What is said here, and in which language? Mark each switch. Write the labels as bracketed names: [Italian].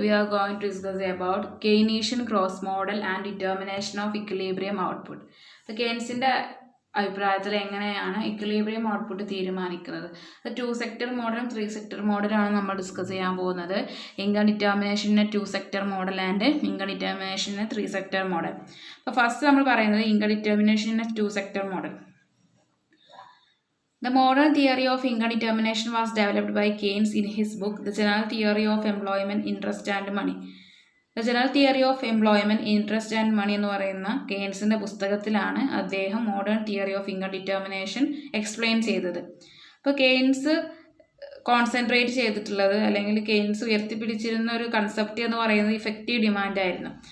[English] going to discuss about Keynesian cross model and determination of equilibrium output. [Malayalam] So കെയ്ൻസിൻ്റെ അഭിപ്രായത്തിൽ എങ്ങനെയാണ് equilibrium output തീരുമാനിക്കുന്നത്? To sector മോഡലും 3 sector മോഡലാണ് നമ്മൾ ഡിസ്കസ് ചെയ്യാൻ പോകുന്നത്. Income ഡിറ്റർമിനേഷന് 2 sector model and income ഡിറ്റർമിനേഷന് 3 sector model. അപ്പോൾ ഫസ്റ്റ് നമ്മൾ പറയുന്നത് income ഡിറ്റർമിനേഷന് 2 sector model. [English] The modern theory of income determination was developed by Keynes in his book The General Theory of Employment, Interest and Money. [Malayalam] The General Theory of Employment, Interest and Money എന്ന് പറയുന്ന കെയ്ൻസിൻ്റെ പുസ്തകത്തിലാണ് അദ്ദേഹം modern theory of income determination explain ചെയ്തത്. അപ്പോൾ Keynes concentrate ചെയ്തിട്ടുള്ളത് അല്ലെങ്കിൽ Keynes ഉയർത്തിപ്പിടിച്ചിരുന്ന ഒരു concept എന്ന് പറയുന്നത് ഇഫക്റ്റീവ് ഡിമാൻഡ് ആയിരുന്നു.